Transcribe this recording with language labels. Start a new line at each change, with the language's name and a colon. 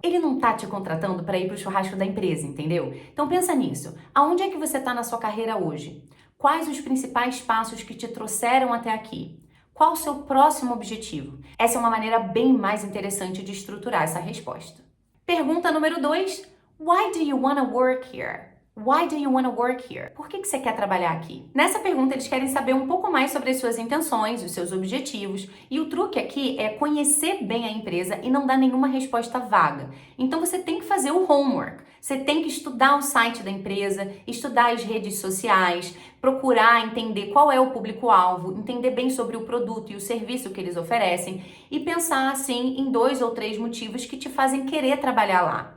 Portuguese: Ele não tá te contratando para ir pro churrasco da empresa, entendeu? Então pensa nisso. Aonde é que você tá na sua carreira hoje? Quais os principais passos que te trouxeram até aqui? Qual o seu próximo objetivo? Essa é uma maneira bem mais interessante de estruturar essa resposta. Pergunta número 2.
English: Why do you want to work here? Why do you want to work here?
Portuguese: Por que você quer trabalhar aqui? Nessa pergunta, eles querem saber um pouco mais sobre as suas intenções, os seus objetivos, e o truque aqui é conhecer bem a empresa e não dar nenhuma resposta vaga. Então, você tem que fazer o homework. Você tem que estudar o site da empresa, estudar as redes sociais, procurar entender qual é o público-alvo, entender bem sobre o produto e o serviço que eles oferecem e pensar, assim, em 2 ou 3 motivos que te fazem querer trabalhar lá.